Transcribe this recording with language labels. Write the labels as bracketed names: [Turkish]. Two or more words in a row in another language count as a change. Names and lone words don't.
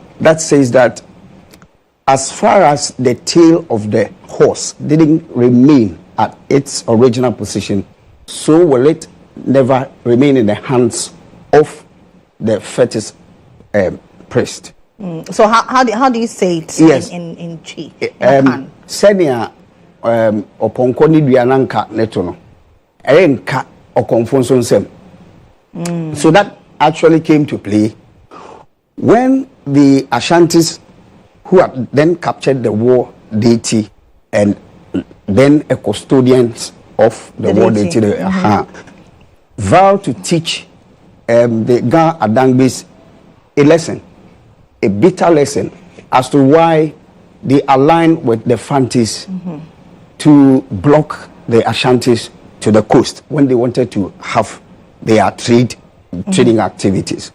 [English] That says that as far as the tail of the horse didn't remain at its original position, so will it never remain in the hands of the fetish priest. So how do you say it in Chi? [Akan] Senia Papanko ni duananka neto no. Enka okonfonso nsem. [English] So that actually came to play when the Ashantis, who had then captured the war deity and then a custodians of the war deity, vowed to teach the Ga Adangbis a lesson, a bitter lesson, as to why they aligned with the Fantis to block the Ashantis to the coast when they wanted to have their trading activities.